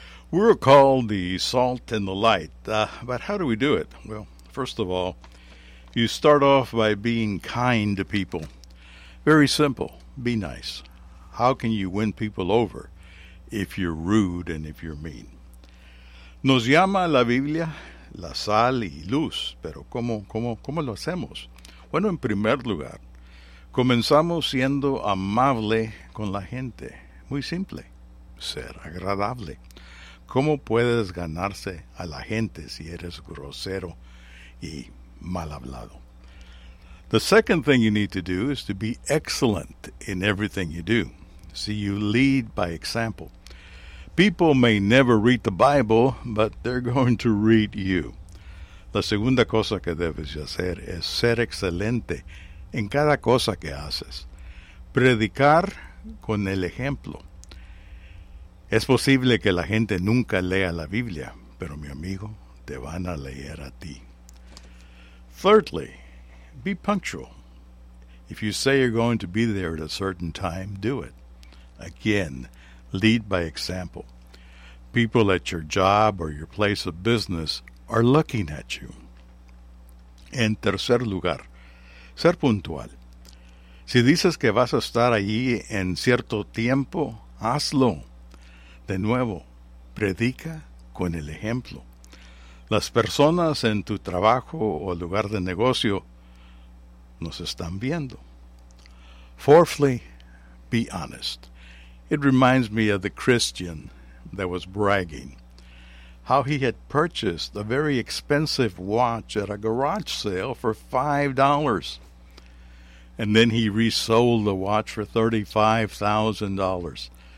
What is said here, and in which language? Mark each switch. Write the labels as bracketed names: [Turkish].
[Spanish] We're called the salt and the light, but how do we do it? Well, first of all, you start off by being kind to people. Very simple, be nice. How can you win people over if you're rude and if you're mean? Nos llama la Biblia la sal y luz, pero ¿cómo lo hacemos? Bueno, en primer lugar, comenzamos siendo amable con la gente. Muy simple, ser agradable. ¿Cómo puedes ganarse a la gente si eres grosero y mal hablado? [English] The second thing you need to do is to be excellent in everything you do. See, you lead by example. People may never read the Bible, but they're going to read you. [Spanish] La segunda cosa que debes hacer es ser excelente en cada cosa que haces. Predicar con el ejemplo. Es posible que la gente nunca lea la Biblia, pero mi amigo, te van a leer a ti. [English] Thirdly, be punctual. If you say you're going to be there at a certain time, do it. Again, lead by example. People at your job or your place of business are looking at you. [Spanish] En tercer lugar, ser puntual. Si dices que vas a estar allí en cierto tiempo, hazlo. De nuevo, predica con el ejemplo. Las personas en tu trabajo o lugar de negocio nos están viendo. [English] Fourthly, be honest. It reminds me of the Christian that was bragging, how he had purchased a very expensive watch at a garage sale for $5. And then he resold the watch for $35,000.